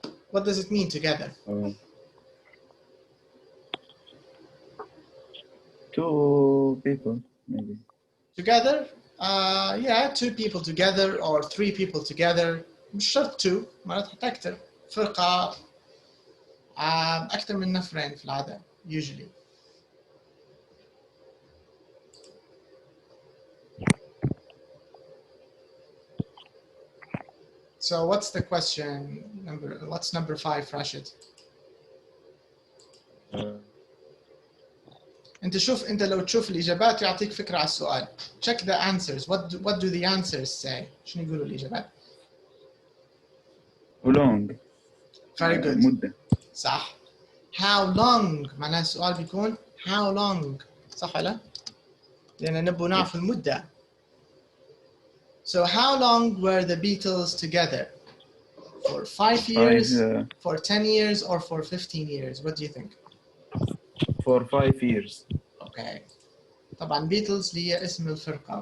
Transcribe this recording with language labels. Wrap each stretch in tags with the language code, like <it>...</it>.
<en>What does it mean, together? Two people, maybe. Together? Yeah, 2 people together or 3 people together.</en> <ar>مش شرط 2، مرات أكثر. فرقة أكثر من نفرين في العادة,</ar> <en>usually. So what's the question? What's number 5, Rashid?</en> <ar>أنت لو تشوف الإجابات يعطيك فكرة على السؤال.</ar> <en>Check the answers. What do the answers say?</en> <ar>شنو يقولوا الإجابات؟</ar> <en>How long? Very good.</en> <ar>مدة. صح.</ar> <en>How long</en> <ar>معناها السؤال بيكون</ar> <en>how long.</en> <ar>صح ولا؟ لأن نبغى نعرف المدة.</ar> <en>So how long were the Beatles together? For 5 years, for 10 years, or for 15 years? What do you think? For 5 years. Okay.</en> <ar>طبعا Beatles هي اسم الفرقة.</ar>